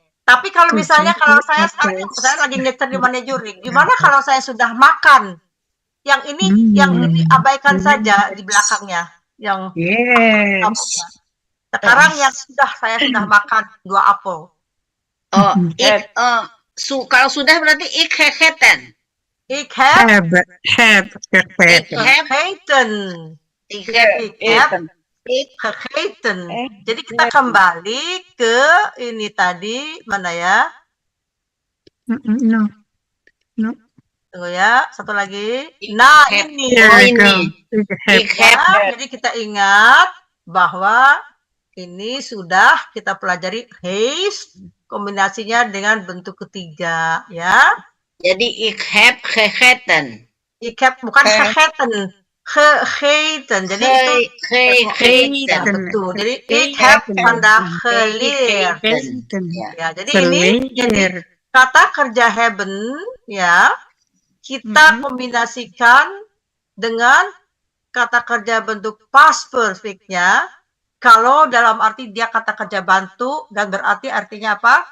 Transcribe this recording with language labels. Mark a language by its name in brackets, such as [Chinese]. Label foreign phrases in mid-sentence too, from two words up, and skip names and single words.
[Indonesian] Tapi kalau misalnya kalau saya sekarang saya lagi nyetir di manajer nih. Gimana kalau saya sudah makan? Yang ini abaikan saja di belakangnya. Yang [English] Yes. [Indonesian] sekarang yang saya sudah makan 2 apel. Oh, kalau sudah berarti [Dutch] ik gegeten. Ik heb [English] Have. [Dutch] gegeten. Ik heb gegeten. [Indonesian] Jadi kita kembali ke ini tadi mana ya? [English] No. [Indonesian] Tunggu ya, satu lagi. Nah, ini. [English] Here we go. [Dutch] Ik heb [Indonesian] Ya, jadi kita ingat bahwa ini sudah kita pelajari has kombinasinya dengan bentuk ketiga ya. jadi [Dutch] ik heb gegeten. Ik heb bukan gegeten, gegeten. [Indonesian] Jadi itu ya, [Dutch] Gegeten. [Indonesian] betul. Jadi [Dutch] ik heb vandaag geleerd. [Indonesian] Ya, jadi ini jadi kata kerja hebben ya kita kombinasikan dengan kata kerja bentuk [English] past perfect- [Indonesian] nya. Kalau dalam arti dia kata kerja bantu dan berarti artinya apa?